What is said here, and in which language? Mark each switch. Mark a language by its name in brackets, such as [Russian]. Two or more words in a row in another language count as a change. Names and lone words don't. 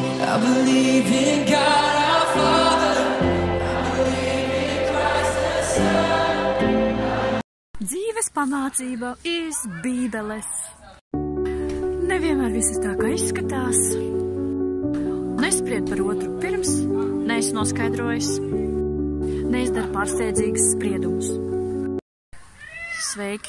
[English] I believe in God our Father. I believe in Christ the Son. [Latvian] Dzīves pamācība iz Bībeles. Nevienmēr viss ir tā, kā izskatās. Nespried par otru pirms, neesi noskaidrojis, neizdara pārsteidzīgas spriedumus. Sveiki!